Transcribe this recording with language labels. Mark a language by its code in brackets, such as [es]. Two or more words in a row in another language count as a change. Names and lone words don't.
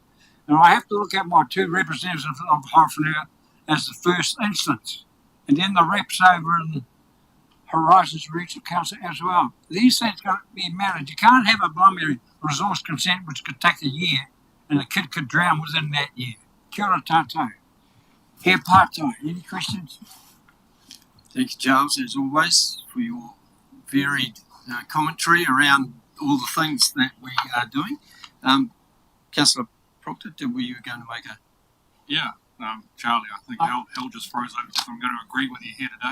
[en] And I have to look at my two representatives of Horowhenua as the first instance. And then the reps over in Horizons Regional Council as well. These things got to be managed. You can't have a blooming resource consent which could take a year and the kid could drown within that year. [mi] Kia ora tātou. He Pātai. [en] Any questions? Thank you, Charles, as always, for your varied commentary around all the things that we are doing. Councillor Proctor, were you going to make a... Yeah, Charlie, I think Hell just froze over, so I'm going to agree with you here today.